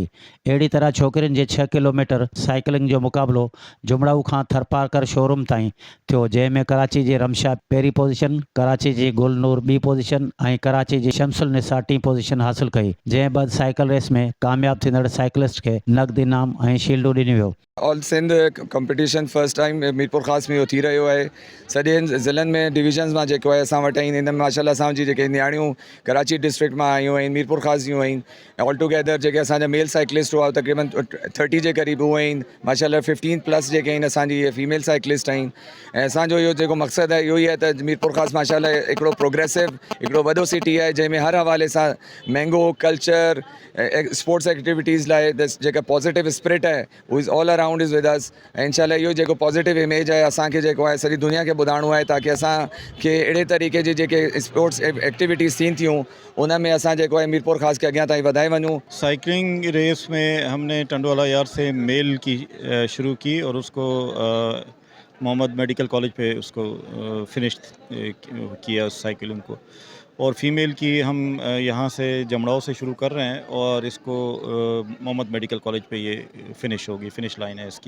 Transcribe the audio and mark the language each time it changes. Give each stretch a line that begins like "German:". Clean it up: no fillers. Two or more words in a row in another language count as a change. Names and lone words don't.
Sindhi: अहिड़ी तरह छोकिरियुनि जे 6 किलोमीटर साइकिलिंग जो मुक़ाबिलो जुमड़ाऊ खां थरपारकर शोरूम ताईं थियो, जंहिंमें कराची जी रमशा पहिरीं पोजीशन, कराची जी गुलनूर ॿी पोजीशन ऐं कराची जी शमसुल निसा टी पोजीशन हासिल कई। जंहिं बैदि साइकिल रेस में कामयाब थींदड़ साइकिलिस्ट खे नक़द इनाम ऐं शील्डूं ॾिनियूं वियो।
English: All Sindh competition first time
Sindhi: मीरपुर ख़ासि में इहो थी रहियो आहे। सॼे ज़िलनि में डिवीजन्स मां जेको आहे असां वटि आहिनि, हिन में माशाल्लाह असांजी जेके नियाणियूं कराची डिस्ट्रिक्ट मां आयूं आहिनि, मीरपुर ख़ासि जूं आहिनि।
English: all together
Sindhi: जेके असांजा
English: male cyclist
Sindhi: हुआ तक़रीबन 30 जे क़रीब उहे आहिनि। माशाल्लाह 15+ जेके आहिनि असांजी
English: female cyclist
Sindhi: आहिनि। ऐं असांजो इहो जेको मक़सदु आहे इहो ई आहे त मीरपुर ख़ासि माशाल्लाह हिकिड़ो प्रोग्रेसिव, हिकिड़ो वॾो सिटी आहे, जंहिंमें हर हवाले सां
English: mango culture, sports activities
Sindhi: लाइ जेका
English: positive spirit
Sindhi: आहे उहो
English: is all around is with us.
Sindhi: ऐं इंशाल्लाह इहो जेको
English: positive image
Sindhi: आहे असांखे जेको आहे सॼी दुनिया खे ॿुधाइणो आहे, ताकी असांखे अहिड़े तरीक़े जी जेके
English: sports activities
Sindhi: थियनि थियूं उन में असां जेको आहे मीरपुर ख़ासि खे अॻियां ताईं वधाए वञूं।
Urdu: سائیکلنگ ریس میں ہم نے ٹنڈووالہ یار سے میل کی شروع کی اور اس کو محمد میڈیکل کالج پہ اس کو فنش کیا اس سائیکلنگ کو، اور فیمیل کی ہم یہاں سے جمڑاؤ سے شروع کر رہے ہیں اور اس کو محمد میڈیکل کالج پہ یہ فنش ہوگی,
English: finish line
Urdu: ہے اس کی.